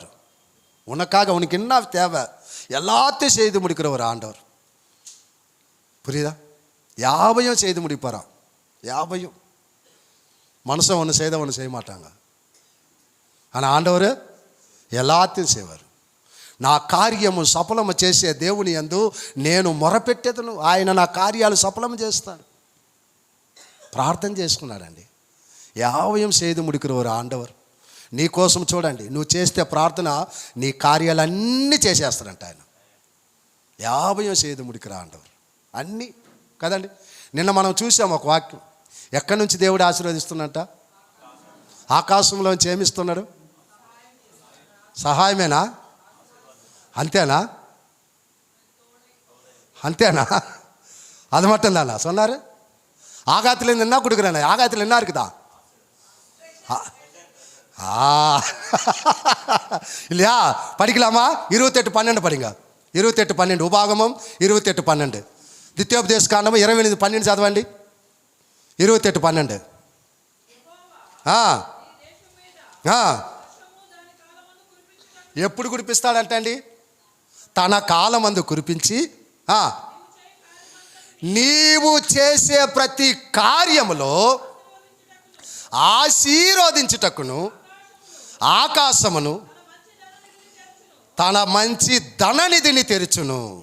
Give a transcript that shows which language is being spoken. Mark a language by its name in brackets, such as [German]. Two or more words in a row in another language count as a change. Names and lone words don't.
[Tamil] உனக்காக உனக்கு என்ன தேவை எல்லாத்தையும் செய்து முடிக்கிற ஒரு ஆண்டவர். புரியுதா? யாவையும் செய்து முடிப்பாராம். யாவையும். மனுஷன் ஒன்று செய்த ஒன்று செய்ய மாட்டாங்க. ஆனால் ஆண்டவர் எல்லாத்தையும் செய்வார். [Telugu] నా కార్యము సఫలము చేసే దేవుని యందు నేను మొరపెట్టేదను. ఆయన నా కార్యాలు సఫలము చేస్తాడు. ప్రార్థన చేసుకున్నాడండి. [Tamil] యావయం செய்து முடிக்கிற ஒரு ఆండవర్. [Telugu] నీ కోసం చూడండి, నువ్వు చేస్తే ప్రార్థన నీ కార్యాలన్నీ చేసేస్తాడంట ఆయన. [Tamil] యావయం செய்து முடிக்கிற ఆండవర్ [Telugu] అన్నీ కదండి. నిన్న మనం చూసాం ఒక వాక్యం. ఎక్కడి నుంచి దేవుడు ఆశీర్వదిస్తున్నట్ట? ఆకాశంలోంచి ఏమిస్తున్నాడు? సహాయమేనా? అంతేనా? అంతేనా? [Tamil] அது மட்டும் தானா சொன்னார்? ஆகாயத்துலேருந்து என்ன கொடுக்குறேன்? ஆகாயத்தில் என்ன இருக்குதா? இல்லையா? படிக்கலாமா? 28:12 படிங்க. 28:12 உபாகமம் 28:12. [Telugu] ద్వితీయోపదేశ కాండము 28:12 చదవండి. 28:12. ఎప్పుడు కురిపిస్తాడంట అండి? తన కాలమందు కురిపించి నీవు చేసే ప్రతి కార్యములో ఆశీర్వదించుటకును ఆకాశమును తన మంచి ధననిధిని తెరుచును.